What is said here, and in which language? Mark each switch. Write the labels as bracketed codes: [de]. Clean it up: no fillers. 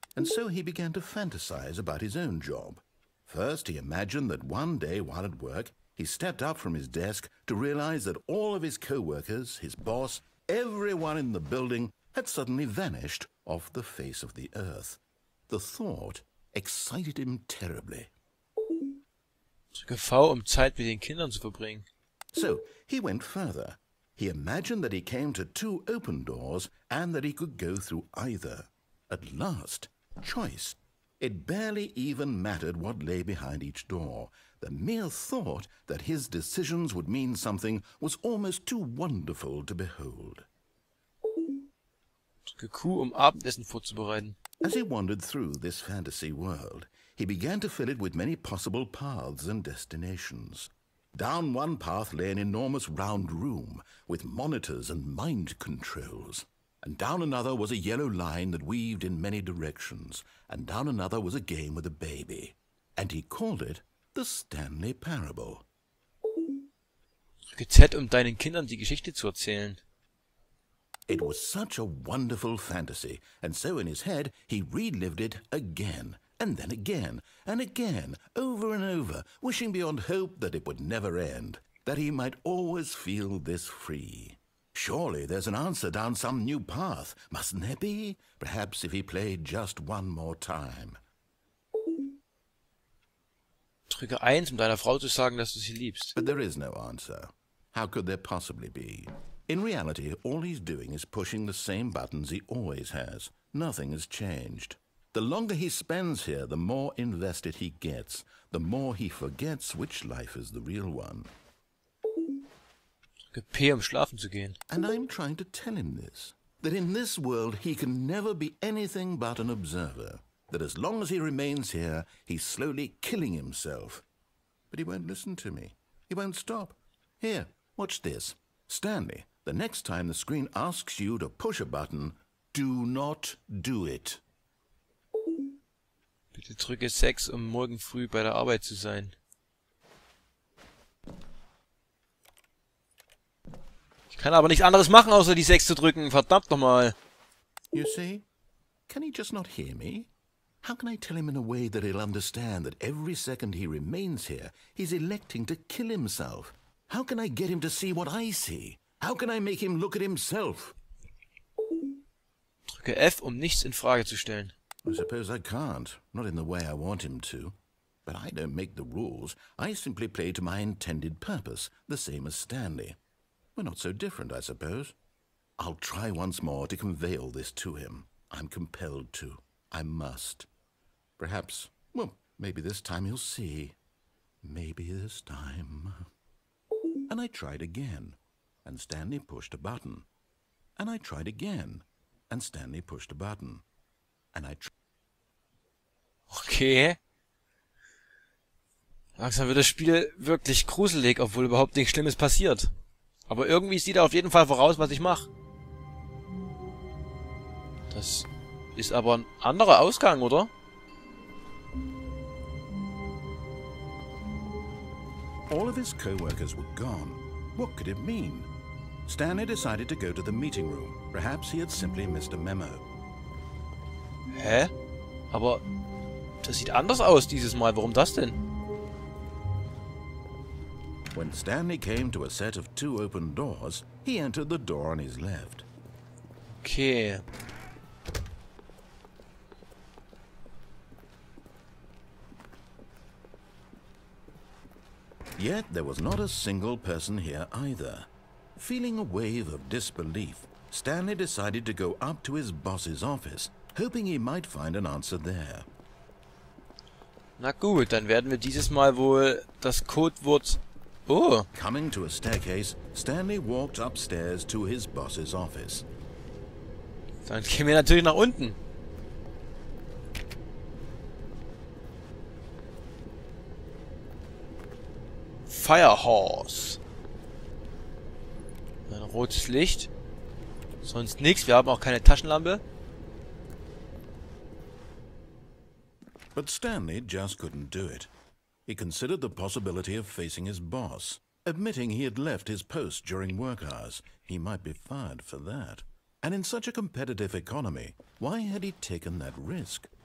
[en] And so he began to fantasize about his own job. First, he imagined that one day while at work, he stepped up from his desk to realize that all of his co-workers, his boss, everyone in the building had suddenly vanished off the face of the earth. The thought excited him terribly. [de] Drücke V, Zeit mit den Kindern zu verbringen. [en] So he went further. He imagined that he came to two open doors and that he could go through either. At last, choice. It barely even mattered what lay behind each door. The mere thought that his decisions would mean something was almost too wonderful to behold. [de] Drücke Q, Abendessen vorzubereiten. [en] As he wandered through this fantasy world, he began to fill it with many possible paths and destinations. Down one path lay an enormous round room with monitors and mind controls. and down another was a yellow line that weaved in many directions, and down another was a game with a baby. And he called it the Stanley Parable. [de] Drücke Z, um deinen Kindern die Geschichte zu erzählen. [en] It was such a wonderful fantasy, and so in his head he relived it again, and then again, and again, over and over, wishing beyond hope that it would never end, that he might always feel this free. Surely there's an answer down some new path, mustn't there be? Perhaps if he played just one more time. [de] Drücke 1, um deiner Frau zu sagen, dass du sie liebst. [en] But there is no answer. How could there possibly be? In reality, all he's doing is pushing the same buttons he always has. Nothing has changed. The longer he spends here, the more invested he gets, the more he forgets which life is the real one. [de] Drücke P, um schlafen zu gehen. [en] And I'm trying to tell him this, that in this world he can never be anything but an observer, that as long as he remains here, he's slowly killing himself. But he won't listen to me. He won't stop. Here, watch this. Stanley, the next time the screen asks you to push a button, do not do it. [de] Bitte drücke 6, um morgen früh bei der Arbeit zu sein. Ich kann aber nichts anderes machen, außer die 6 zu drücken. Verdammt nochmal. [en] You see? Can he just not hear me? How can I tell him in a way that he'll understand that every second he remains here, he's electing to kill himself? How can I get him to see what I see? How can I make him look at himself? [de] Drücke F, um nichts in Frage zu stellen. [en] I suppose I can't, not in the way I want him to. But I don't make the rules. I simply play to my intended purpose, the same as Stanley. We're not so different, I suppose. I'll try once more to convey all this to him. I'm compelled to. I must. Perhaps, well, maybe this time he'll see. Maybe this time. And I tried again, and Stanley pushed a button. And I tried again, and Stanley pushed a button. And I Okay. [de] Langsam wird das Spiel wirklich gruselig, obwohl überhaupt nichts Schlimmes passiert. Aber irgendwie sieht er auf jeden Fall voraus, was ich mache. Das ist aber ein anderer Ausgang, oder? [en] All of his co-workers were gone. What could it mean? Stanley decided to go to the meeting room. Perhaps he had simply missed a memo. Hä? [de] Aber das sieht anders aus dieses Mal. Warum das denn? [en] When Stanley came to a set of 2 open doors, he entered the door on his left. Okay. Yet there was not a single person here either. Feeling a wave of disbelief, Stanley decided to go up to his boss's office, hoping he might find an answer there. [de] Na gut, dann werden wir dieses Mal wohl das Codewort... Oh! [en] Coming to a staircase, Stanley walked upstairs to his boss's office. [de] Dann gehen wir natürlich nach unten. [en] Firehorse. [de] Ein rotes Licht. Sonst nichts. Wir haben auch keine Taschenlampe. [en] But Stanley just couldn't do it. He considered the possibility of facing his boss, admitting he had left his post during work hours. He might be fired for that. And in such a competitive economy, why had he taken that risk?